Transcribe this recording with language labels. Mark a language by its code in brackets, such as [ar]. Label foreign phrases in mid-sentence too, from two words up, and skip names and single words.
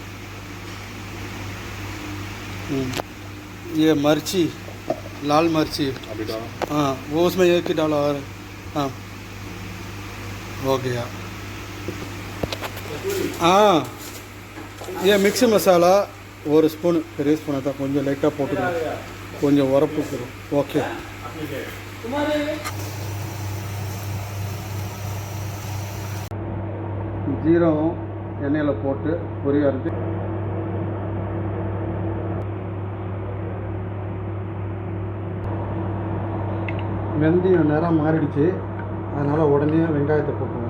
[hi] ये मिर्ची, लाल मिर्ची, हाँ वो उसमें 1 डालो। और हाँ हो गया। हाँ ये मिक्स मसाला 1 स्पून, [ta] பெரிய ஸ்பூன் தான், கொஞ்சம் லைட்டாக போட்டுக்கணும், கொஞ்சம் உரப்பு தரும். ஓகே, ஜீரகம் எண்ணெயில் போட்டு பொரிய அரைச்சி, வெந்தயம் நேரம் மாறிடுச்சு, அதனால் உடனே வெங்காயத்தை போட்டுருவோம்.